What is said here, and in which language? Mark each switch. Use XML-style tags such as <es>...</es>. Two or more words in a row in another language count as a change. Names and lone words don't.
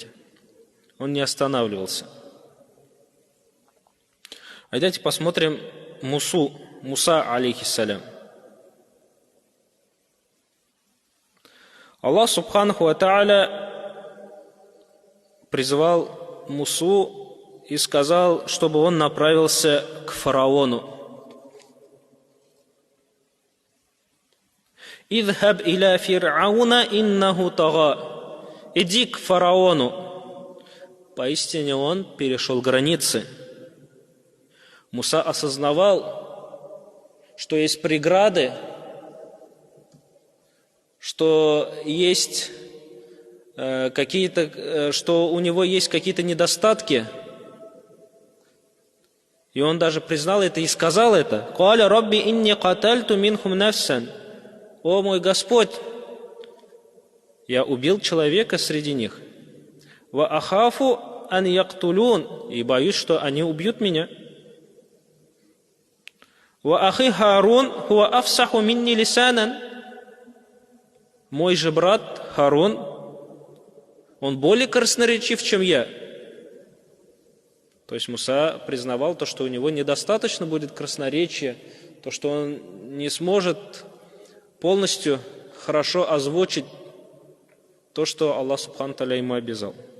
<ru>Он не останавливался. А давайте посмотрим Муса, алейхиссалям. Аллах</ru> <ar>سبحانه وتعالى</ar> <ru>призывал Мусу и сказал, чтобы он направился к фараону.</ru> <ar>«اذهب إلى فرعون إنه طغى».</ar> <ru>Иди к фараону. Поистине он перешел границы. Муса осознавал, что есть преграды, что есть что у него есть какие-то недостатки. И он даже признал это и сказал это.</ru> <ar>«قال رب إني قتلت منهم نفسا».</ar> <ru>«О мой Господь, я убил человека среди них.</ru> <ar>وأخاف أن يقتلون».</ar> <ru>И боюсь, что они убьют меня.</ru> <ar>«وأخي هارون هو أفصح مني لسانا».</ar> <ru>Мой же брат Харун, он более красноречив, чем я. То есть Муса признавал то, что у него недостаточно будет красноречия, то, что он не сможет полностью хорошо озвучить то, что Аллах</ru> <ar>سبحانه تعالى</ar> <ru>ему обязал.</ru>